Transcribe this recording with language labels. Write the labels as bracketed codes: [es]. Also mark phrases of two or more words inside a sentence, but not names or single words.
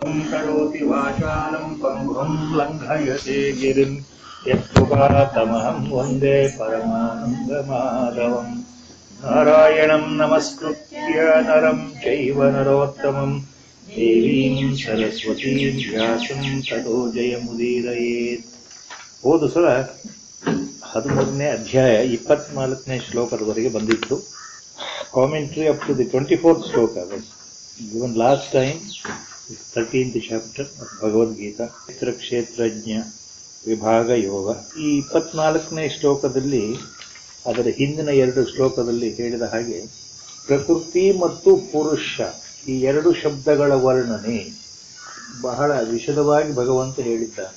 [sa] करोति वाचालं पङ्गुं लङ्घयते गिरिं यत्कृपातमहं वन्दे परमानन्दमाधवं नारायणं नमस्कृत्य नरं चैव नरोत्तमं देवीं सरस्वतीं व्यासं ततो जयमुदीरयेत्। [kn] ಹೋದ ಸಲ 13ನೇ ಅಧ್ಯಾಯ 24ನೇ ಶ್ಲೋಕದವರೆಗೆ ಬಂದಿತ್ತು. [en] Commentary up to the 24th shloka was given last time, 13th chapter of Bhagavad Gita, [kn] ಕ್ಷೇತ್ರಜ್ಞ ವಿಭಾಗ ಯೋಗ. ಈ 24ನೇ ಶ್ಲೋಕದಲ್ಲಿ ಅದರ ಹಿಂದಿನ 2 ಶ್ಲೋಕದಲ್ಲಿ ಹೇಳಿದ ಹಾಗೆ ಪ್ರಕೃತಿ ಮತ್ತು ಪುರುಷ ಈ 2 ಶಬ್ದಗಳ ವರ್ಣನೆ ಬಹಳ ವಿಶದವಾಗಿ ಭಗವಂತ ಹೇಳಿದ್ದಾನೆ.